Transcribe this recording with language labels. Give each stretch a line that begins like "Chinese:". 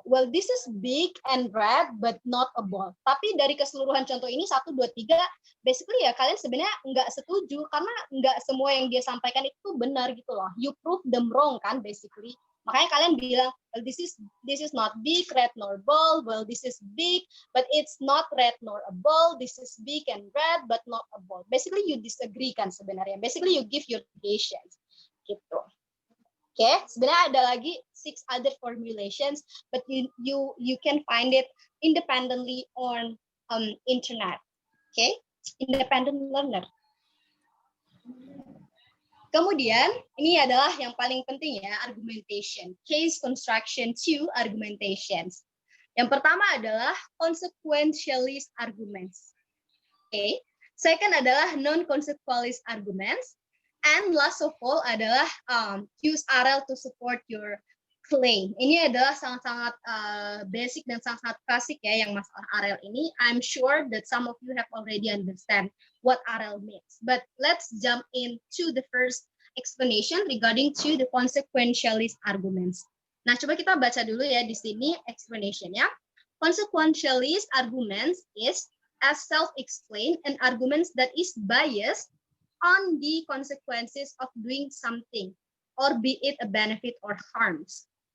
English: Well, this is big and red but not a ball.
Indonesian: Tapi dari keseluruhan contoh ini 1, 2, 3, basically ya kalian sebenarnya nggak setuju karena nggak semua yang dia sampaikan itu benar gitu loh.
English: You prove them wrong
Indonesian: kan
English: basically.
Indonesian: Makanya kalian bilang,
English: well, this is not big, red nor ball. Well, this is big, but it's not red nor a ball. This is big and red, but not a ball. Basically, you disagree
Indonesian: kan sebenarnya.
English: Basically, you give your negations
Indonesian: gitu. Oke, sebenarnya ada lagi 6 other formulations,
English: but you can find it independently on internet. Okay, independent learner.
Indonesian: Kemudian ini adalah yang paling penting ya, argumentation, case construction to argumentations. Yang pertama adalah consequentialist arguments.
English: Okay, second
Indonesian: adalah
English: non-consequentialist arguments. And last of all
Indonesian: adalah
English: use RL to support your claim.
Indonesian: Ini adalah sangat-sangat basic dan sangat-sangat klasik ya yang masalah RL ini.
English: I'm sure that some of you have already understand what RL means. But let's jump into the first explanation regarding to the consequentialist arguments.
Indonesian: Nah, coba kita baca dulu ya di sini
English: explanation-nya. Consequentialist arguments is as self-explained an arguments that is biased on the consequences of doing something, or be it a benefit or harms.